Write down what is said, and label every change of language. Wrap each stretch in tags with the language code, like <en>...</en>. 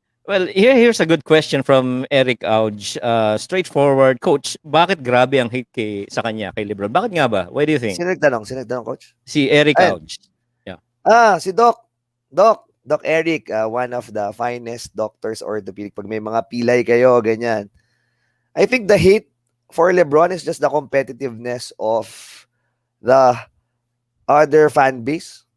<en>Well, here's a good question from Eric Auge.</en> <tl>Straightforward, coach, bakit grabe ang hate sa kanya, kay LeBron? Bakit nga ba?</tl> <en>Why do you think?</en> <tl>Sino nagtanong? Coach? Si Eric Ayun. Auge. Si Doc.</tl> <en>Doc Eric, one of the finest doctors orthopedic.</en> <tl>Pag may mga pilay kayo, ganyan.</tl> <en>I think the hate for LeBron is just the competitiveness of the other fan base.</en>